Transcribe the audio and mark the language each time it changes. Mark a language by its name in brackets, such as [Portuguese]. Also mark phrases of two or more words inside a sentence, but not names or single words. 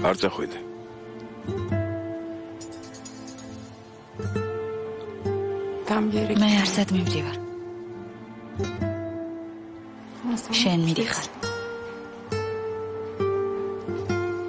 [Georgian] არ წახვიდე. [Turkish] Ben bir yere [Georgian] მე არსად მივდივარ. [Turkish] gitmesem. [Georgian] შენ მიდიხარ.